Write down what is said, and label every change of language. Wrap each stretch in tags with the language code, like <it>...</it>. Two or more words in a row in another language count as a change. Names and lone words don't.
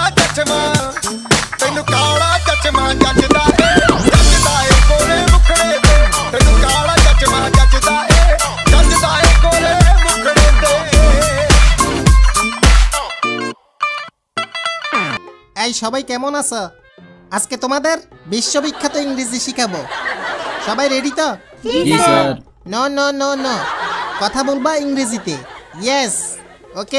<pa>ਚਚਮਾ ਤੈਨੂੰ ਕਾਲਾ ਚਚਮਾ ਜੱਜਦਾ ਏ ਕੋਲੇ ਮੁਖੜੇ ਤੇ ਤੈਨੂੰ ਕਾਲਾ ਚਚਮਾ ਜੱਜਦਾ ਏ ਕੋਲੇ ਮੁਖੜੇ ਤੇ</pa> <bn>এই সবাই কেমন আছো? আজকে তোমাদের বিশ্ববিখ্যাত ইংরেজি শিখাবো। সবাই রেডি তো? জি স্যার। নো নো নো নো, কথা বলবা ইংরেজিতে। ইয়েস, ওকে?</bn>